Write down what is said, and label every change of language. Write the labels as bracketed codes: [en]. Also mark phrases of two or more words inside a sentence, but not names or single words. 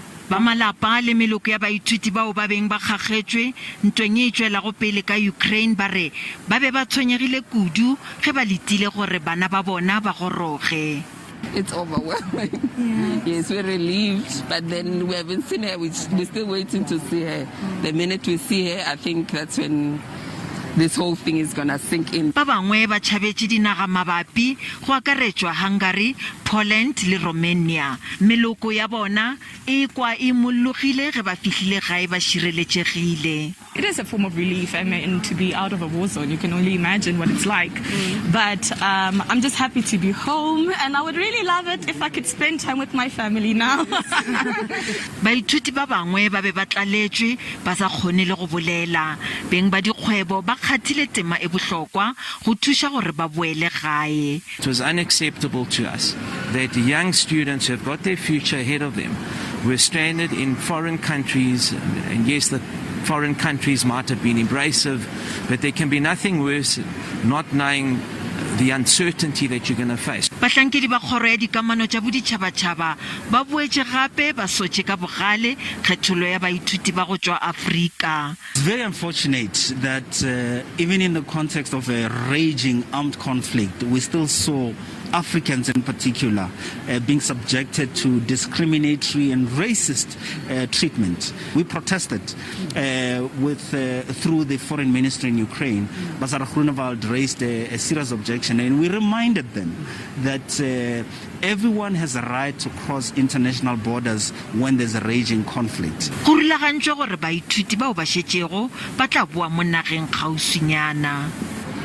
[nso] ba malapa le meloko ya baithuti bao ba beng ba gagetswe ntweng e tswela go pele ka Ukraine ba re ba be ba tshwenyegile kudu ge ba letile gore bana ba bona ba goroge. [en] It's overwhelming. Yes, we're relieved, but then we haven't seen her. We're still waiting to see her. The minute we see her, I think that's when this whole thing is gonna sink in. [nso] Ba bangwe ba tšhabetse dinaga mabapi go akaretswa Hungary, Poland le Romania. Meloko ya bona e kwa e mollogile ge ba fihlile gae ba šireletšegile. [en] It is a form of relief, I mean, to be out of a war zone. You can only imagine what it's like. But I'm just happy to be home, and I would really love it if I could spend time with my family now. [nso] Baithuti ba bangwe ba be ba tlaletswe ba sa kgone le go bolela. Beng ba dikgwebo ba kgathile tema e bohlokwa go thuša gore ba boele gae. [en] It was unacceptable to us that young students who have got their future ahead of them were stranded in foreign countries, and yes, the foreign countries might have been abrasive, but there can be nothing worse not knowing the uncertainty that you're going to face. [nso] Bahlankedi ba kgoro ya dikamano tša boditšhabatšhaba ba boetse gape ba sotše ka bogale kgethollo ya baithuti ba go tšwa Afrika. [en] It's very unfortunate that even in the context of a raging armed conflict, we still saw Africans in particular being subjected to discriminatory and racist treatment. We protested through the foreign minister in Ukraine. Bazar Grunewald raised a serious objection, and we reminded them that everyone has a right to cross international borders when there's a raging conflict. [nso] Go rulagantšwe gore baithuti bao ba šetšego ba tla boa mo nageng kgauswinyana.